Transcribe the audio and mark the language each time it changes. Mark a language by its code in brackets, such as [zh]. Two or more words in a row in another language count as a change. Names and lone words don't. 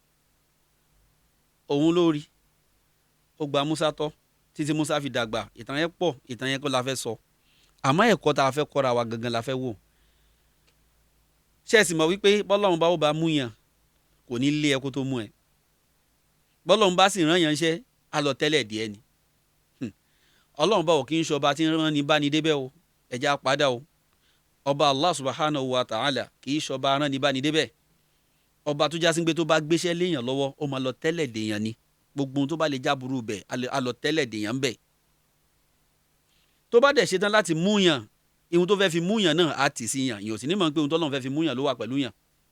[yo] òun ló rí ó gba Musa tọ́ títí Musa fi dàgbà ìtàn yẹn pọ̀ ìtàn yẹn kọ́ la fẹ́ sọ àmọ́ ẹ̀kọ́ tá a fẹ́ kọ́ra wa gangan la fẹ́ wò ṣé ẹ sì mọ̀ wípé bọ́lọ́run bá ó bá mú yàn kò ní lé ẹ kó tó mú ẹ bọ́lọ́run bá sì rán yàn ṣẹ́ á lọ tẹ́lẹ̀ díẹ̀ ni Ọlọ́run bá ò kí ń ṣọba tí ń rán ni bá ni débẹ̀ o ẹ̀jẹ̀ á padà o ọba [ar] الله سبحانه وتعالى [yo] kì í ṣọba rán ni bá ni débẹ̀ ọba tó jásí pé tó bá gbéṣẹ́ léèyàn lọ́wọ́ ó máa lọ tẹ́lẹ̀ dèèyàn ni gbogbo ohun tó bá lè jáburú bẹ̀ á lọ tẹ́lẹ̀ dèèyàn bẹ̀ tó bá dẹ̀ ṣetán láti mú yàn ihun tó fẹ́ fi mú yàn náà á tì sí yàn yìí ò sì ní mọ̀ pé ohun tó lọ́n fẹ́ fi mú yàn ló wà pẹ̀lú yàn